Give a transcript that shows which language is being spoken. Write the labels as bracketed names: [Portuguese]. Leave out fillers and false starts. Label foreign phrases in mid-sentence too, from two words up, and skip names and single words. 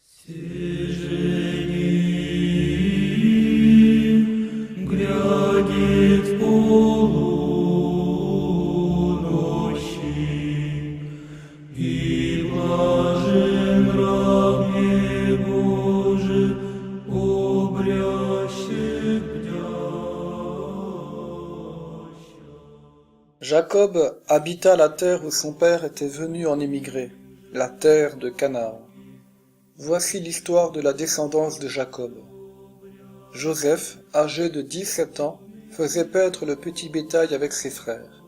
[Church Slavic] Глядит полуночи, и блажен раб Божий, обрящет бдяща. [French] Jacob habita la terre où son père était venu en émigrer, la terre de Canaan. Voici l'histoire de la descendance de Jacob. Joseph, âgé de 17 ans, faisait paître le petit bétail avec ses frères.